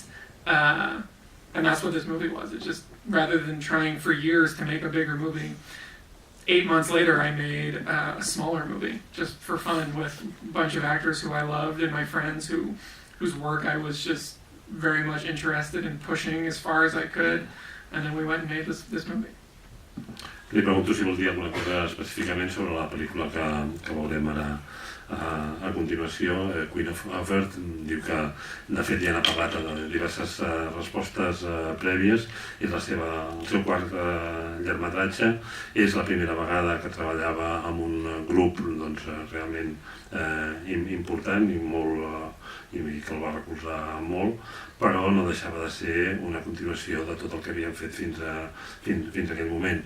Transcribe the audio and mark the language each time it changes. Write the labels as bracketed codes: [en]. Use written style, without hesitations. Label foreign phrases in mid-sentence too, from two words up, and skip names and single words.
[en] And that's what this movie was. It just, rather than trying for years to make a bigger movie, 8 months later I made a smaller movie, just for fun, with a bunch of actors who I loved and my friends whose work I was just very much interested in pushing as far as I could, and then we went and made this movie. [ca] Li pregunto si vol dir alguna cosa específicament sobre la pel·lícula que veurem ara a continuació. Queen of Earth diu que, de fet, ja n'ha parlat de diverses respostes prèvies. És el seu quart llargmetratge. És la primera vegada que treballava amb un grup realment important i que el va recolzar molt, però no deixava de ser una continuació de tot el que havien fet fins a aquell moment.